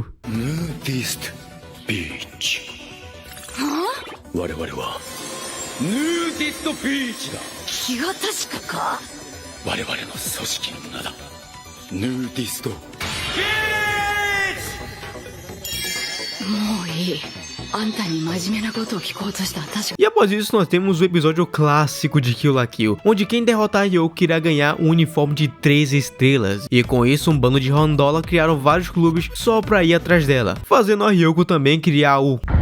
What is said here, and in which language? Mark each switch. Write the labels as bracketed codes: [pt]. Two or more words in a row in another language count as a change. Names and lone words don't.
[ja] Nudist Beach. Nudist Beach だ。気が確かか。我々の組織の名だ。Nudist Beach。もういい。 [pt] E após isso nós temos o episódio clássico de Kill la Kill, onde quem derrotar a Ryoko irá ganhar um uniforme de 3 estrelas, e com isso um bando de randola criaram vários clubes só pra ir atrás dela, fazendo a Ryoko também criar o...